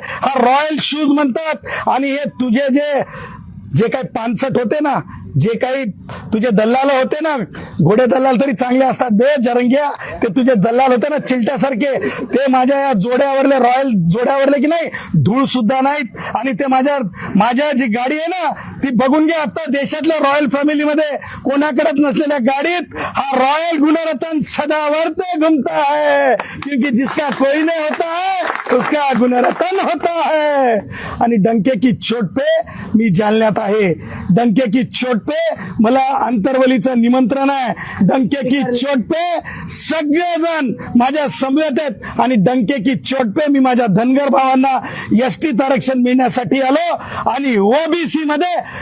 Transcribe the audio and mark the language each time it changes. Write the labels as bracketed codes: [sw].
[mr] हा royal shoes म्हणतात. आणि हे तुझे जे काही पानसट होते ना, जे काही तुझे दल्लाल होते ना, घोडे दल्लाल तरी चांगले असतात बे जरंग्या, ते तुझे दल्लाल होते ना चिलट्यासारखे, ते माझ्या या जोड्यावरले, रॉयल जोड्यावरले की नाही धूळ सुद्धा नाहीत. आणि ते माझ्या जी गाडी आहे ना, ती बघून घ्या, आता देशातल्या रॉयल फॅमिलीमध्ये कोणाकडेच नसलेल्या गाडीत हा रॉयल गुणरत्न सदावर्त [hi] घुमता है. क्योंकि जिसका कोई नहीं होता है उसका गुणरत्न होता है. [mr] आणि [hi] डंके की चोट पे [mr] मी जालन्यात आहे. डंके की चोट पे मला अंतरवलीचं निमंत्रण आहे. [hi] डंके की चोट पे [mr] सगळेजण माझ्या समवेत आहेत. आणि [hi] डंके की चोट पे [mr] मी माझ्या धनगर भावांना एसटी आरक्षण मिळण्यासाठी आलो. आणि ओबीसी मध्ये